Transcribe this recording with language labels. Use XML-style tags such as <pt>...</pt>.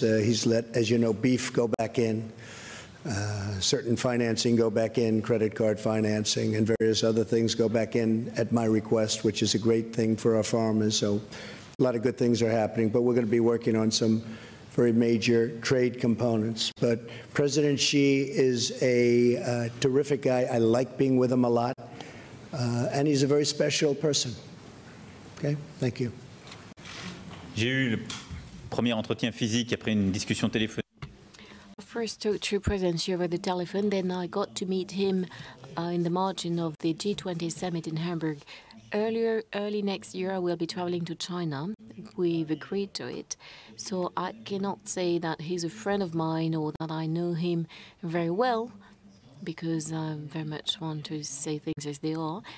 <en>He's let, as you know, beef go back in, certain financing go back in, credit card financing, and various other things go back in at my request, which is a great thing for our farmers. So a lot of good things are happening, but we're going to be working on some very major trade components. But President Xi is a terrific guy. I like being with him a lot, and he's a very special person. Okay, thank you.</en> <fr>J'ai eu le premier entretien physique après une discussion téléphonique.</fr> <en>First talked to President Xi over the telephone, then I got to meet him in the margin of the G20 summit in Hamburg. Early next year, I will be traveling to China. We've agreed to it. So I cannot say that he's a friend of mine or that I know him very well, because I very much want to say things as they are.</en>